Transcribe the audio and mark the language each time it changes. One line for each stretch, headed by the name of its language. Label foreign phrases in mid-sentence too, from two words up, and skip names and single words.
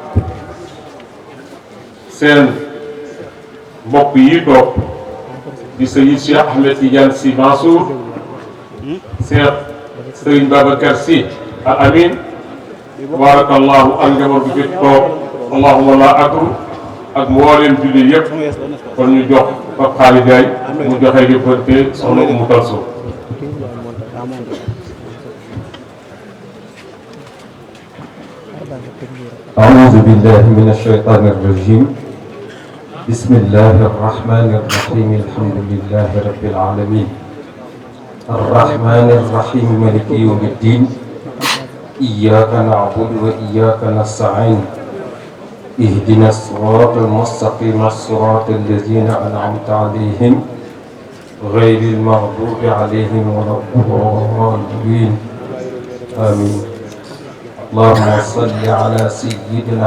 Wolof: seen mbokk yi toog di Seydi Cheikh Ahmed Tidiane Sy Mansour Cheikh Serigne Babacar Sy Al Amin barakallahu ak njaboot bi fi toog
Arabic: اللهم لا أكرو
Wolof: ak mbooleem julli yëpp kon ñu jox Pape Khalid Gaye mu joxe yëppante soxna Umu Kalsoom
Arabic: أعوذ بالله من الشيطان الرجيم بسم الله الرحمن الرحيم الحمد لله رب العالمين الرحمن الرحيم مالك يوم الدين إياك نعبد وإياك نستعين اهدنا الصراط المستقيم الصراط الذين أنعمت عليهم غير المغضوب عليهم ولا الضالين آمين اللهم صل على سيدنا